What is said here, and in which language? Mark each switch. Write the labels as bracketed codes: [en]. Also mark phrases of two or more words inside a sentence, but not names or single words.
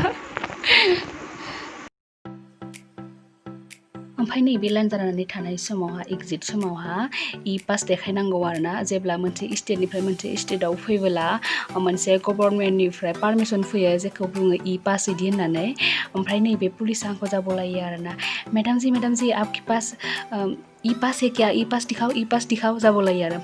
[brx] ओमफ्राय नैबे लाइन जानानै थानाय समावहा एग्जिट समावहा इ पास देखायनांगौ आरोना जेब्ला मोनसे स्टेटनिफ्राय मोनसे स्टेटआव फैबोला मोनसे गभर्नमेन्टनिफ्राय पारमिसन फैयो जेखौ बुङो इ पास इदि होननानै ओमफ्राय नैबे पुलिसा आंखौ जाबलायो आरोना [hi] मैडम जी आपके पास इ पास है क्या इ पास दिखाओ [brx] जाबलायो आरो